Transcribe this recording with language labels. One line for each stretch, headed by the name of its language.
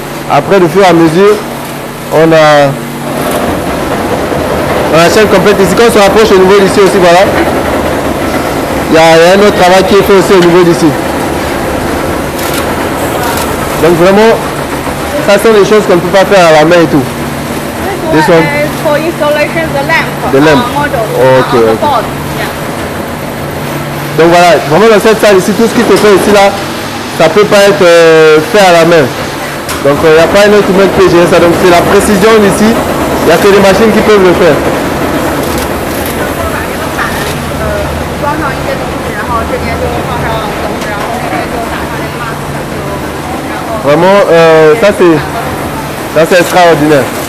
French: Après, de fur et à mesure, on a la chaîne complète ici. Quand on se rapproche au niveau d'ici aussi, voilà. Il y a un autre travail qui est fait aussi au niveau d'ici. Donc vraiment, ça sont des choses qu'on ne peut pas faire à la main et tout.
English: This one is for installation The lamp. Model. Okay, On the okay. board. Yeah.
French: Donc voilà, vraiment dans cette salle ici, tout ce qui se fait ici là, ça ne peut pas être fait à la main. Donc il n'y a pas un autre humain qui peut gérer ça. Donc c'est la précision ici, il n'y a que des machines qui peuvent le faire.
Chinese: 装上一些东西，然后这边就放上东西，然后那边就打上那个 mask，然后
French: Vraiment, ça c'est extraordinaire.